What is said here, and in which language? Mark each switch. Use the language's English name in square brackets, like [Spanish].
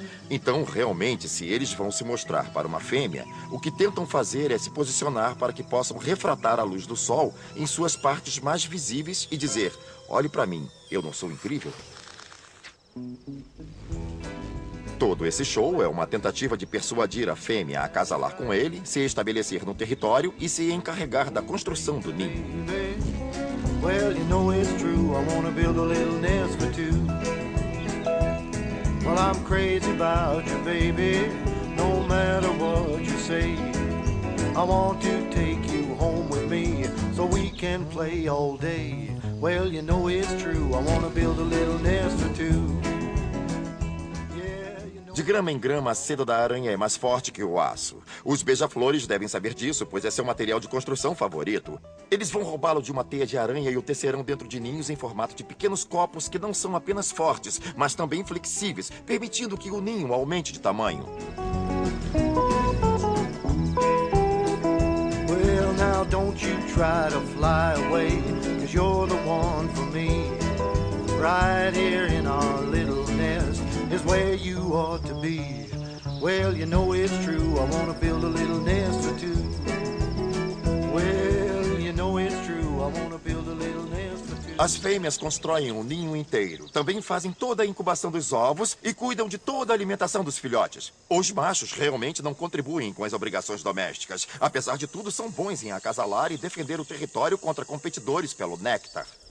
[Portuguese] Então, realmente, se eles vão se mostrar para uma fêmea, o que tentam fazer é se posicionar para que possam refratar a luz do sol em suas partes mais visíveis e dizer: olhe para mim, eu não sou incrível? Todo esse show é uma tentativa de persuadir a fêmea a acasalar com ele, se estabelecer no território e se encarregar da construção do ninho. [English] Well, you know it's true, I wanna build a little nest for two. Well, I'm crazy about you, baby, no matter what you say. I want to take you home with me so we can play all day. Well, you know it's true, I wanna build a little nest for two. [Portuguese] De grama em grama, a seda da aranha é mais forte que o aço. Os beija-flores devem saber disso, pois é seu material de construção favorito. Eles vão roubá-lo de uma teia de aranha e o tecerão dentro de ninhos em formato de pequenos copos que não são apenas fortes, mas também flexíveis, permitindo que o ninho aumente de tamanho. [English] Well, now don't you try to fly away, 'cause you're the one for me. Right here in our little nest is where you ought to be. Well, you know it's true, I wanna build a little nest for two. Well, you know it's true. I wanna build a little nest for two. [Portuguese] As fêmeas constroem um ninho inteiro. Também fazem toda a incubação dos ovos e cuidam de toda a alimentação dos filhotes. Os machos realmente não contribuem com as obrigações domésticas. Apesar de tudo, são bons em acasalar e defender o território contra competidores pelo néctar.